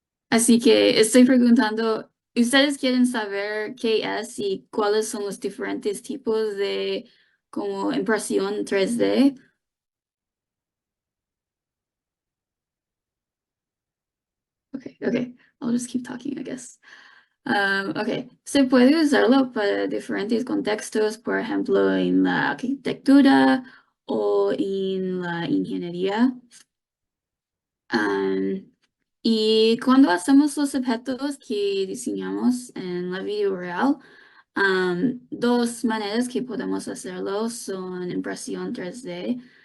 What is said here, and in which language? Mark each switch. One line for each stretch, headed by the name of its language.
Spanish: Así que estoy preguntando, ¿ustedes quieren saber qué es y cuáles son los diferentes tipos de como impresión 3D?
English: Okay, I'll just keep talking, I guess.
Spanish: Ok, se puede usarlo para diferentes contextos, por ejemplo, en la arquitectura o en la ingeniería. Um, y cuando hacemos los objetos que diseñamos en la vida real, dos maneras que podemos hacerlo son impresión 3D